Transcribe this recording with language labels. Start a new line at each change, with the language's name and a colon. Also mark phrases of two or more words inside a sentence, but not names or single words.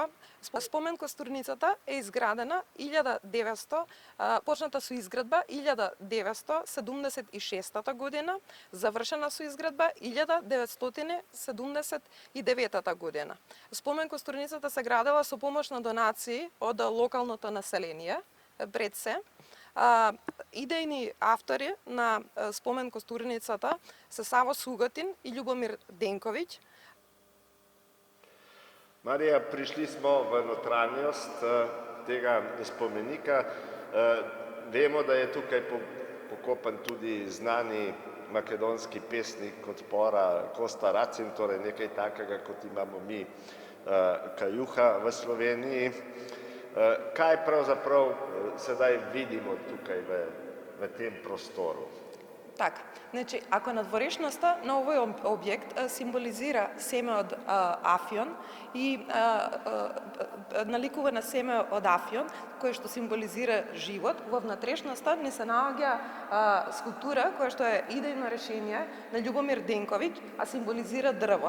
Macedonian: Спомен Костурницата е изградена почната со изградба 1976 година, завршена со изградба 1979 година. Спомен Костурницата се градела со помош на донации од локалното население, пред се. Идејни автори на спомен Костурницата се Саво Сугатин и Љубомир Денковиќ.
Slovenian: Marija, prišli smo v notranjost tega spomenika. Vemo, da je tukaj pokopan tudi znani makedonski pesnik odpora Kosta Racin, torej nekaj takega, kot imamo mi Kajuha v Sloveniji. Kaj pravzaprav sedaj vidimo tukaj v tem prostoru?
Macedonian: Так, значи, ако надворешноста на овој објект символизира семе од Афион и наликува на семе од Афион, кое што символизира живот, во внатрешноста не се наоѓа скулптура која што е идејно решение на Љубомир Денковиќ, а символизира дрво.